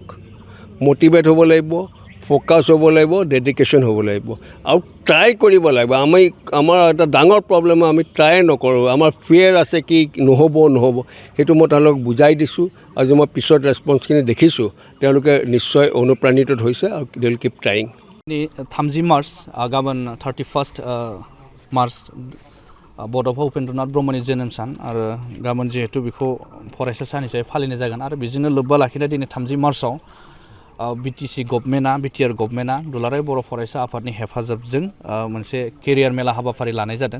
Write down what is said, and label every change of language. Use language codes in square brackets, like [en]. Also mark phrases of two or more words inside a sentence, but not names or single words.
[as] মটিভেট হ'ব লাগিব, ফ'কাছ হ'ব লাগিব, ডেডিকেশ্যন হ'ব লাগিব আৰু ট্ৰাই কৰিব লাগিব। আমাৰ এটা ডাঙৰ প্ৰব্লেম আমি ট্ৰাই নকৰোঁ। আমাৰ ফিয়াৰ আছে কি নহ'ব সেইটো মই তেওঁলোকক বুজাই দিছোঁ। আজি মই পিছত ৰেছপন্সখিনি দেখিছোঁ তেওঁলোকে নিশ্চয় অনুপ্ৰাণিত হৈছে আৰু [en] they will keep trying. [brx] 30 मार्च गाबोन 31 मार्च बड'फा उपेन्द्रनाथ ब्रह्मनि जोनोम सान आरो गाबोन जिहेतु बेखौ फरायसा सान हिसाबै फालिनाय जागोन आरो बेजोंनो लोब्बा लाखिना दिनै 30 मार्चआव बीटीसी गभर्नमेन्टआ बिटिआर गभर्नमेन्टआ दुलाराय बर' फरायसा आफादनि हेफाजाबजों मोनसे केरियार मेला हाबाफारि लानाय जादों।